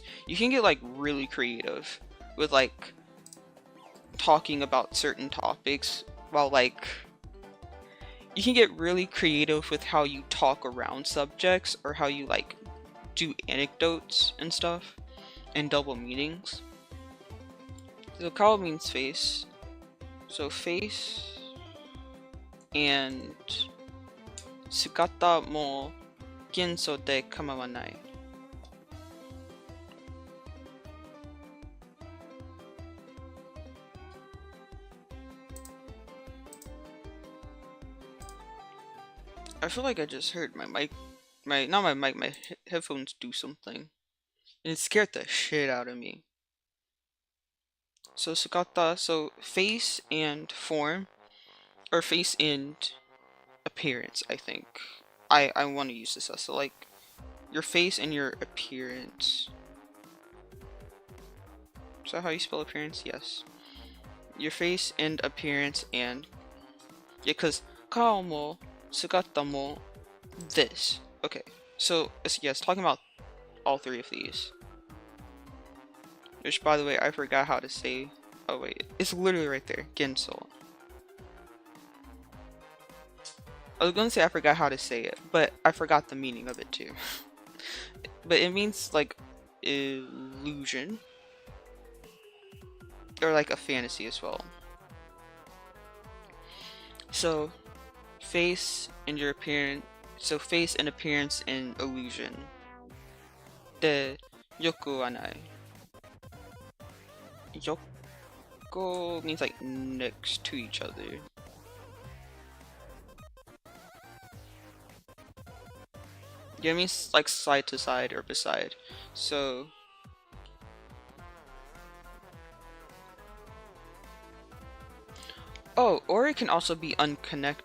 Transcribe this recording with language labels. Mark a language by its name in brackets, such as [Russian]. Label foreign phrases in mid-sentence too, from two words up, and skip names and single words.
[English] You can get like really creative with like talking about certain topics, while like you can get really creative with how you talk around subjects or how you like do anecdotes and stuff and double meanings. So kao means face. So face and [Japanese] 姿も幻想で構わない. [English] I feel like I just heard my mic, not my mic, my headphones do something. And it scared the shit out of me. So sugata, so face and form, or face and appearance, I think. I want to use this as, so like, your face and your appearance. Is that how you spell appearance? Yes. Your face and appearance and, yeah, because [Japanese] 顔も、姿も, [English] this. Okay, so, yes, talking about all three of these. Which, by the way, I forgot how to say. Oh wait, it's literally right there. Genso. I was gonna say I forgot how to say it, but I forgot the meaning of it too. But it means like illusion, or like a fantasy as well. So, face and your appearance. So face and appearance and illusion. [Japanese] で良くはない. [English] Yoko means like next to each other. Yeah, it means like side to side or beside. So oh, or it can also be unconnect.